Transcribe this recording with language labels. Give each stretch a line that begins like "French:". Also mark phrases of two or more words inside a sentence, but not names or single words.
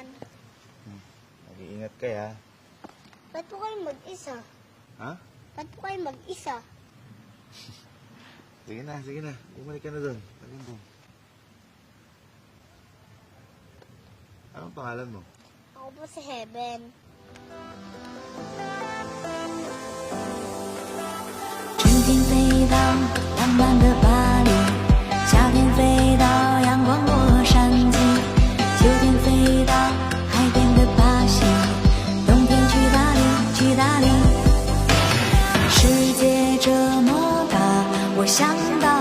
Filipino: Mag-iingat kayo, ha? Ba't po kayo mag-isa? Ha? Ba't po kayo mag-isa? Sige na, sige na. Bumalik ka na doon. Tagal doon. Anong pangalan mo? Ako po si Heaven.
Chinese: 春天飞到浪漫的巴黎，夏天飞到阳光洛杉矶，秋天飞到海边的巴西，冬天去大理，去大理。世界这么大，我想。